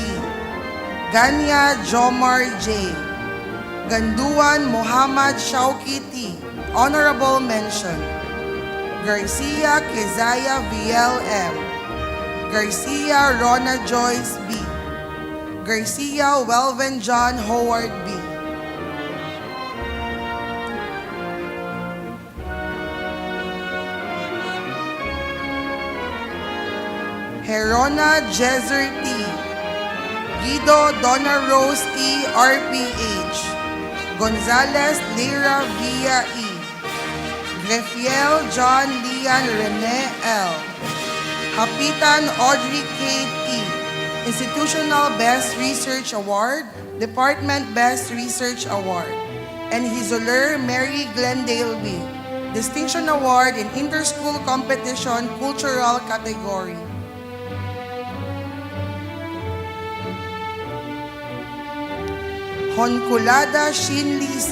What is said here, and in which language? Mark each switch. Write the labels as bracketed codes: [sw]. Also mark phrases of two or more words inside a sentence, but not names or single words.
[en] Ganya Jomar J. Ganduan Muhammad Shauki T. Honorable Mention. Garcia Kezaya VL M. Garcia Rona Joyce B. Garcia Welven John Howard B. Herona Jezer T. Guido Donna Rose E. RPH. Gonzalez Lira Villa E. Grefiel John Lian Rene L. Hapitan Audrey Kate E. Institutional Best Research Award, Department Best Research Award, and Hizoler Mary Glendale B. Distinction Award in Interschool Competition Cultural Category. Honkulada Shinli C.